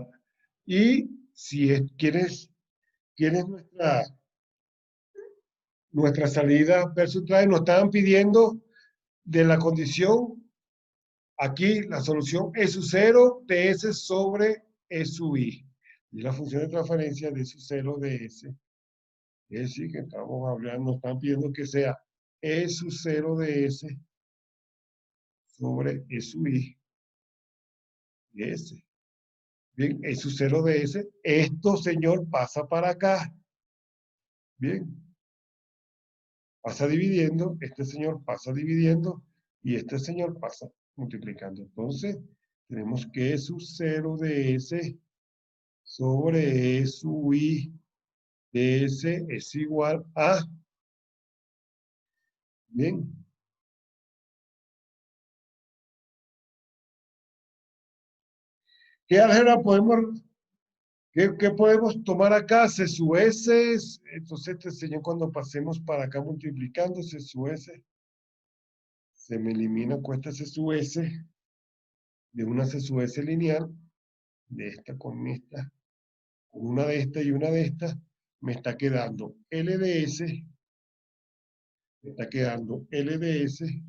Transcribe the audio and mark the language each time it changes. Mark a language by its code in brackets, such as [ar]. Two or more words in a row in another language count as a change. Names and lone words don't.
[es] Y si es, ¿quién es nuestra salida versus entrada? Nos estaban pidiendo de la condición, aquí la solución E sub 0 de S sobre E sub I. Y la función de transferencia de E sub 0 de S. Es decir, que estamos hablando, nos están pidiendo que sea E sub 0 de S sobre E sub I de S. Bien, E sub 0 de S. Esto, señor, pasa para acá. Bien. Pasa dividiendo, este señor pasa dividiendo y este señor pasa multiplicando. Entonces, tenemos que E sub 0 de S sobre E sub I de S es igual a... Bien. ¿Qué álgebra podemos... ¿Qué podemos tomar acá? C sub S. Entonces, este señor cuando pasemos para acá multiplicando C sub S, se me elimina cuesta C sub S de una C sub S lineal, de esta con esta, con una de esta y una de estas, me está quedando L de S, me está quedando L de S,